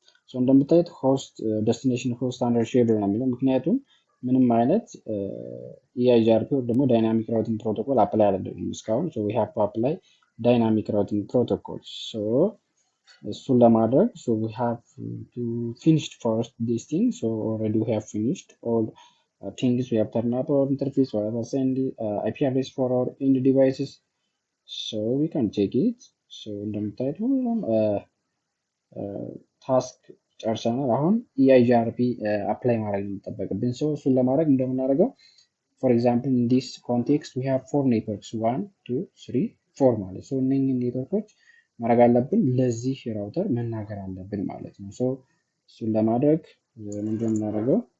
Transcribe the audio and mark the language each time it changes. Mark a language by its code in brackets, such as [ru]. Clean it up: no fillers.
[am] ሶ እንደምታዩት ሆስት ዴስቲኔሽን ሆስት አንደርሼብል ነው የሚለው ምክንያቱም ምንም አይነት EIGRP ወይ ደግሞ ዳይናሚክ ራውቲንግ ፕሮቶኮል አፕላይ አላደረግንም እስካሁን። ሶ [en] we have to apply dynamic routing protocols. So [am] እሱን ለማድረግ [en] so we have to finish first this thing. So already we have finished all things. We have turned up our interface, we have assigned IP address for our end devices. So we can check it. [am] So እንደምታዩት ሁሉም ታስክ ጨርሰናል። አሁን EIGRP አፕላይ ማድረግ የሚጠበቅብን ሰው እሱን ለማድረግ እንደምናደርገው [en] for example in this context we have 4 networks 1 2 3 4 [am] ማለት so እነኚህን ኔትወርኮች ማድረግ አለብን ለዚህ ራውተር መናገር አለብን ማለት ነው። ሶ እሱን ለማድረግ ምንድነው የምናደርገው